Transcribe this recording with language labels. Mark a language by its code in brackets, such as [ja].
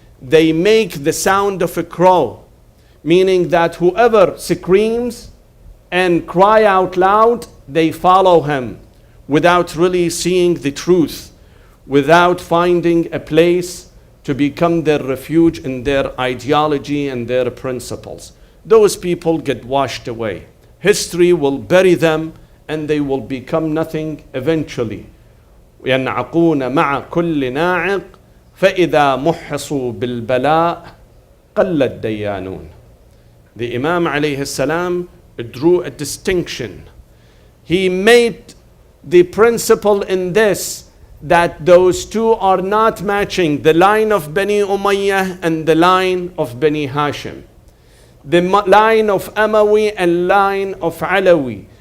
[en] They make the sound of a crow, meaning that whoever screams and cry out loud, they follow him without really seeing the truth, without finding a place to become their refuge in their ideology and their principles. Those people get washed away. History will bury them and they will become nothing eventually. [ar] ينعقون مع كل ناعق فإذا محصوا بالبلاء قل الديانون. [en] The Imam alayhi salam drew a distinction. He made the principle in this, that those two are not matching, the line of Bani Umayyah and the line of Bani Hashim. The line of Amawi and line of Alawi.